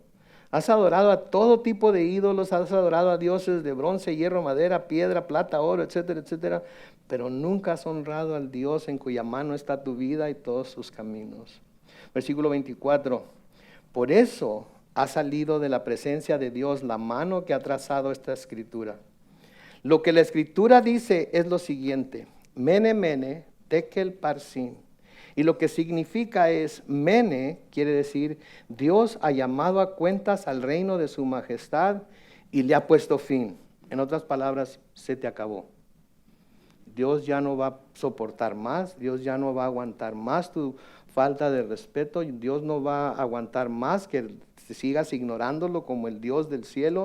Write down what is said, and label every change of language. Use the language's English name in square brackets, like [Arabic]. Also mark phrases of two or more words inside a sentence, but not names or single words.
[Spanish] Has adorado a todo tipo de ídolos, has adorado a dioses de bronce, hierro, madera, piedra, plata, oro, etcétera, etcétera, pero nunca has honrado al Dios en cuya mano está tu vida y todos sus caminos. Versículo 24, por eso ha salido de la presencia de Dios la mano que ha trazado esta escritura. Lo que la escritura dice es lo siguiente: [Aramaic] Mene, mene, tekel, parsin. [Spanish] Y lo que significa es, mene, quiere decir, Dios ha llamado a cuentas al reino de su majestad y le ha puesto fin. En otras palabras, se te acabó. Dios ya no va a soportar más, Dios ya no va a aguantar más tu falta de respeto, Dios no va a aguantar más que sigas ignorándolo como el Dios del cielo.